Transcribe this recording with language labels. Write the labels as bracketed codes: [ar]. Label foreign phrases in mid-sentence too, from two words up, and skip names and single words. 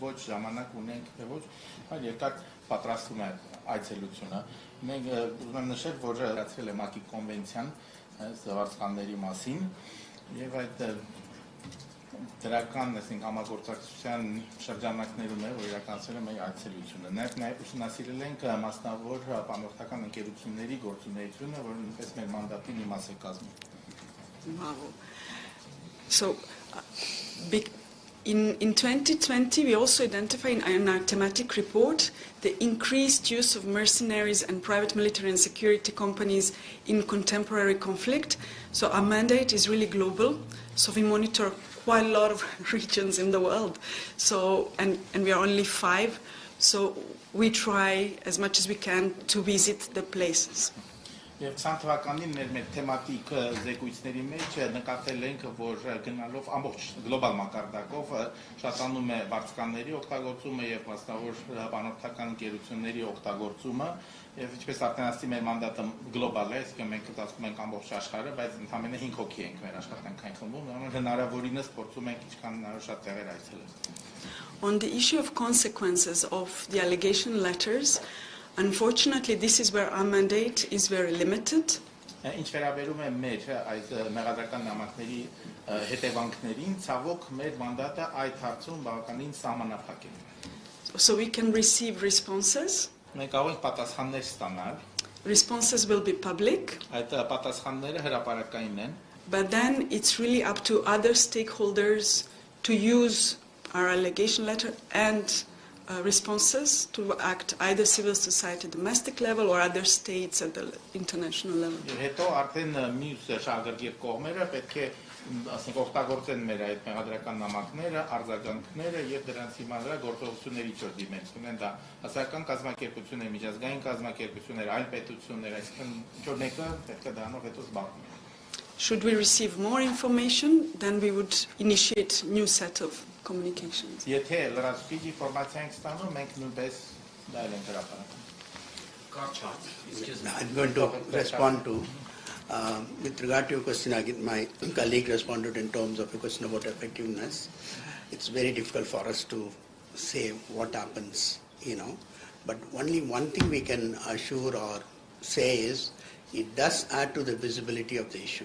[hy] ոչ, ժամանակ ունենք, թե ոչ, այլ երկար պատրաստվում է այցելությունը։ Մենք ուզում եմ նշել, որ հրացրել է ՄԱԿ-ի կոնվենցիան Վարձկանների մասին, եւ այդ դրական համագործակցության շրջանակներում է, որ իրականացել է մեր այցելությունը։ Նաև ուսումնասիրել ենք մասնավոր պանորդական ընկերությունների գործունեությունը, որը նույնպես մեր մանդատի մի մաս է կազմում։ [en] So, in 2020, we also identified in our thematic report the increased use of mercenaries and private military and security companies in contemporary conflict. So our mandate is really global. So we monitor quite a lot of regions in the world. So, and we are only 5. So we try as much as we can to visit the places. [hy] Եվ 20 թվականին մեր թեմատիկ զեկույցների մեջ նկատել ենք, որ գնալով ամբողջ գլոբալ մակարդակով շատանում է վարձկանների օգտագործումը եւ մասնավոր բանորդական ընկերությունների օգտագործումը, եւ ինչպես արդեն ասացի, մեր մանդատը գլոբալ է, այսինքն մենք կտասում ենք ամբողջ աշխարհը, բայց ընդհանրապես 5 հոգի ենք մեր աշխատանքային խմբում, հնարավորինս փորձում ենք ինչքան հնարավոր շատ տեղեր այցելել։ [en] On the issue of consequences of the allegation letters, unfortunately, this is where our mandate is very limited. [hy] Ինչ վերաբերում է մեր այս մեղադրական նամակների հետևանքներին, ցավոք մեր մանդատը այդ հարցում բավականին սահմանափակ է։ [en] So we can receive responses. [hy] Մենք կարող ենք պատասխաններ ստանալ։ [en] Responses will be public. [hy] Այդ պատասխանները հրապարակային են։ [en] But then it's really up to other stakeholders to use our allegation letter and responses to act either civil society domestic level or other states at the international level. [hy] Հետո արդեն մյուս շահագրգիռ կողմերը պետք է ասենք օգտագործեն մեր այդ մեղադրական նամակները, արձագանքները եւ դրանց հիման վրա գործողությունների ճոր դիմեն։ Ունեն դա հասարակական կազմակերպություններ, միջազգային կազմակերպություններ, այլ պետություններ, այսինքն ինչ-որ մեկը պետք է դրանով հետո զբաղվի։ [en] Should we receive more information, then we would initiate new set of communications. [hy] Եթե լրացուցիչ ինֆորմացիա ենք ստանում, մենք նույնպես դա ենք հրապարակում։ [en] I'm going to respond to, with regard to your question, my colleague responded in terms of a question about effectiveness. It's very difficult for us to say what happens, but only one thing we can assure or say is it does add to the visibility of the issue.